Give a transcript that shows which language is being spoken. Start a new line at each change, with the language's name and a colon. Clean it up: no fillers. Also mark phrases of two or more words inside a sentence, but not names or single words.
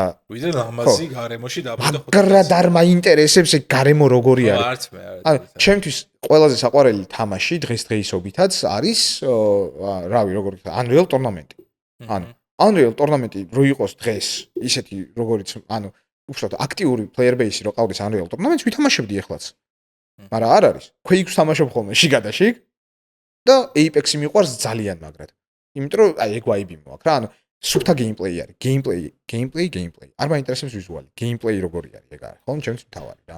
Georgian: ვიდრე ლამაზი გარემოში დაბრიდო 5 კაცი არ მაინტერესებს ეგ გარემო როგორი არის არც მე არა ჩემთვის ყველაზე საყვარელი თამაში დღესდღეობითაც არის რავი როგორ Unreal Tournament ანუ Unreal Tournament-ი რო იყოს დღეს ისეთი როგორიც ანუ უშუალოდ აქტიური
English: player base-ი
Georgian: რო ყავდეს Unreal Tournament-ს ვითამაშებდი ეხლაც მაგრამ არ არის Quake-ს თამაშობ ხოლმე შიგადაშიგ და Apex-ი მიყვარს ძალიან მაგრად იმიტომ რომ აი ეგ ვაიბი მოაქვს რა ანუ სუფთა გეიმპლეი არის. გეიმპლეი. არ მაინტერესებს ვიზუალი. გეიმპლეი როგორი არის ეგ არის. ხოლმე ჩემთვის მთავარი რა.